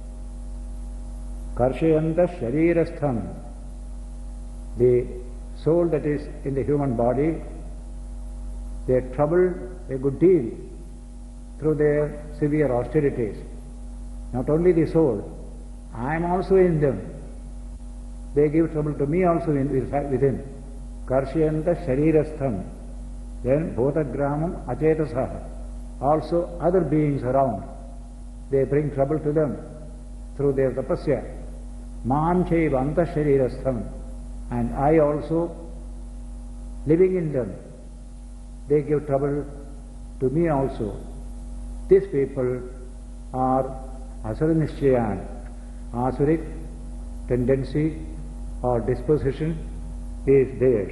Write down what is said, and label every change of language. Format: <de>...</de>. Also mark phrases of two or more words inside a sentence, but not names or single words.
<sa>कर्शयन्तः शरीरस्थं.</sa> <en>The soul that is in the human body, they are troubled a good deal through their severe austerities. Not only the soul, I am also in them. They give trouble to me also within.</en> <sa>कर्शयन्तः शरीरस्थं। Then भूतग्रामम् अचेतसः.</sa> <en>Also other beings around, they bring trouble to them through their tapasya.</en> <sa>मां चैव अन्तः शरीरस्थं.</sa> <en>And I also, living in them, they give trouble to me also. These people are</en> <sa>आसुर निश्चयान्.</sa> <en>Asuric tendency or disposition is theirs.</en>